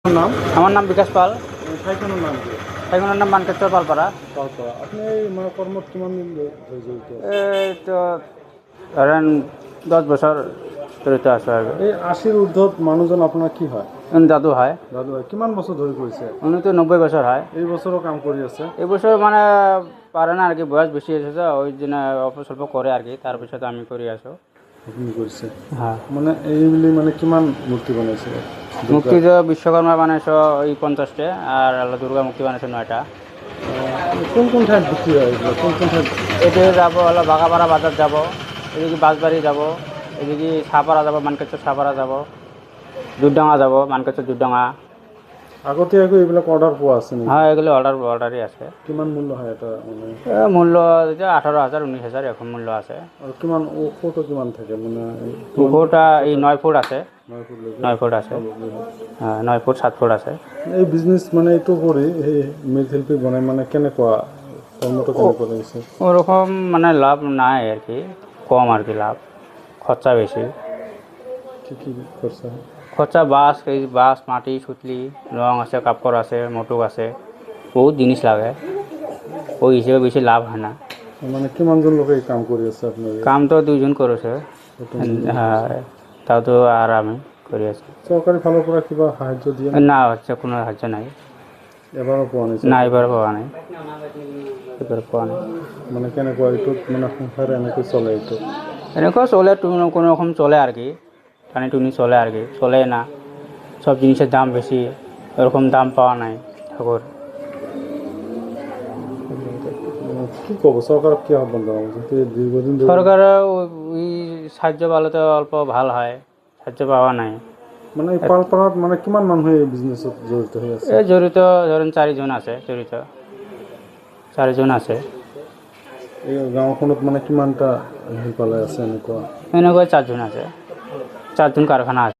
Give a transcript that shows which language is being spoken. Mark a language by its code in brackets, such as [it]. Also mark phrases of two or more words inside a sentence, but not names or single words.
[as] নাম? [bn] আমার নাম বিকাশ পাল। [as] ঠাইখনৰ নাম কি? ঠাইখনৰ নাম মানকেশ্বৰ পালপাৰা। পালপাৰা। আপুনি এই মানে কৰ্মত কিমান দিন ধৰি জড়িত? [bn] এই তো ধরেন 10 বছর জড়িত আছো আর [as] এই 80-ৰ ঊৰ্ধ্বত মানুহজন আপোনাৰ কি হয়? [bn] দাদু হয়। [as] দাদু হয়। কিমান বছর ধৰি কৰিছে? [bn] উনি তো 90 বছর হয়। [as] এই বছরও কাম কৰি আছে? [bn] এই বছর মানে পারে না আর কি, বয়স বেশি হয়েছে তো ওই জন্য অল্প স্বল্প করে আর কি, তারপিছত আমি করে আছো। [as] আপুনি কৰিছে? [bn] হ্যাঁ। [as] মানে এইবুলি মানে কিমান মূৰ্তি বনাইছে? [bn] মূর্তি তো বিশ্বকর্মা বানাইছো ওই 50টা, আর আল্লাহ দুর্গা মূর্তি বানাইছো 9টা। [as] কোন কোন ঠাইত বিক্রি হয় এগুলো? কোন কোন ঠাইত? [bn] এতে যাবো হলো বাগাপাড়া বাজার যাব, এদিকে বাঁশবাড়ি যাব, এদিকে সাপাড়া যাব, মানকেশ্বর সাপাড়া যাব, দুধডাঙ্গা যাব, মানকেশ্বর দুধডাঙ্গা। [as] আগতীয়াকৈ এইবিলাক অৰ্ডাৰ পোৱা আছে নেকি? [bn] হ্যাঁ, এগুলো অর্ডারই আছে। [as] কিমান মূল্য হয় এটা মানে? [bn] মূল্য 18,000 19,000 এখন মূল্য আছে। [as] আৰু কিমান ওখটো কিমান থাকে মানে? [bn] ওখটা এই 9 ফুট আছে। [as] 9 ফুটলৈকে? [bn] 9 ফুট আছে। হ্যাঁ, 9 ফুট 7 ফুট আছে। [as] এই বিজনেছ মানে এইটো কৰি এই মৃৎশিল্পী বনাই মানে কেনেকুৱা কৰ্মটো কেনেকুৱা লাগিছে? [bn] ওরকম মানে লাভ নাই আর কি, কম আর কি লাভ, খরচা বেশি। [as] কি কি খরচা? [bn] খরচা বাঁশ মাটি সুতলি রং আছে, কাপড় আছে, মোটুক আছে, বহুত জিনিস লাগে, ওই হিসেবে বেশি লাভ হয় না। [as] মানে কিমানজন লোকে এই কাম কৰি আছে আপোনাৰ? [bn] কাম তো 2জন করেছে। হ্যাঁ, তাও তো আর আমি করে আছি। [as] চৰকাৰী ফালৰ পৰা কিবা সাহায্য দিয়ে? [bn] না, হচ্ছে কোনো সাহায্য নাই। [as] এবাৰো পোৱা নাই? [bn] না, এবার পাওয়া নাই, এবার পাওয়া নাই। [as] মানে কেনেকুৱা এইটোত মানে সংসাৰ এনেকৈ চলে? এইটো [bn] এনেকুৱা চলে, কোনো রকম চলে আর কি, টানি টুনি চলে আর কি, চলে না। সব জিনিসের দাম বেশি, এরকম দাম পাওয়া নাই ঠাকুর। [as] কি ক'ব? চৰকাৰক কি আহ্বান জনাব? যেহেতু দীৰ্ঘদিন ধৰি [bn] সরকারের ওই সাহায্য পালে তো অল্প ভাল হয়, সাহায্য পাওয়া নাই। [as] মানে এই পালপাৰাত মানে কিমান মানুহে এই বিজনেছত জড়িত হৈ আছে? [bn] এই জড়িত ধরেন 4 জন আছে জড়িত, 4 জন আছে। [as] এই গাঁওখনত মানে কিমানটা শিল্পালয় আছে এনেকুৱা? [bn] এনেকুৱা 4 জন আছে, 4 জন কারখানা আছে।